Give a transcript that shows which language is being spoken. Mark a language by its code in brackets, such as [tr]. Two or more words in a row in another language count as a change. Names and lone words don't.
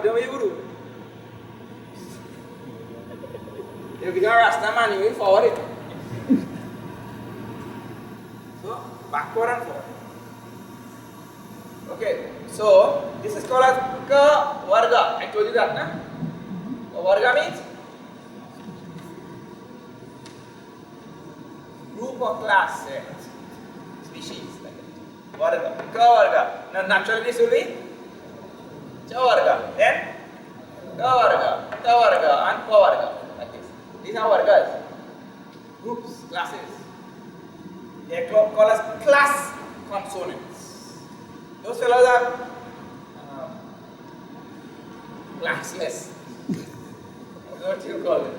[en] The way you do. You become a Rasta man, you will forward it. So, backward and forward. Okay, so this is called as [sa] ka varga. [en] I told you that, na? [sa] Ka varga [en] means group or class, species, like that. [sa] Varga, ka varga. [en] Now, naturally this will be [sa] cha varga. [en] Then, [sa] ka varga, ta varga, [en] and [sa] pa varga. [en] Like this. These are vargas, groups, classes. They are called as class consonants. Those fellows are classless. That's what you call it.